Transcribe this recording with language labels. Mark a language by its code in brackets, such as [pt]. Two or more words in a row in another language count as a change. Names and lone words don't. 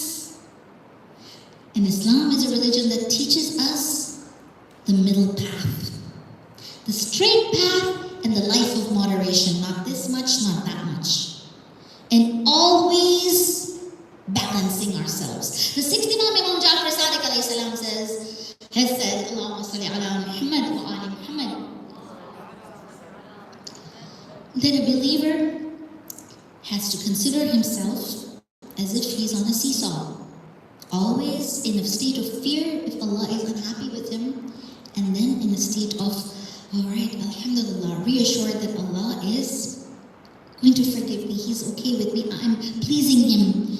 [en] And Islam is a religion that teaches us the middle path. The straight path and the life of moderation. Not this much, not that much. And always balancing ourselves. The 60th Imam Jaffer has said, [ar] اللهم صل على محمد و آل محمد. [en] That a believer has to consider himself as if he's on a seesaw, always in a state of fear if Allah is unhappy with him, and then in a state of, all right, alhamdulillah, reassured that Allah is going to forgive me, He's okay with me, I'm pleasing Him.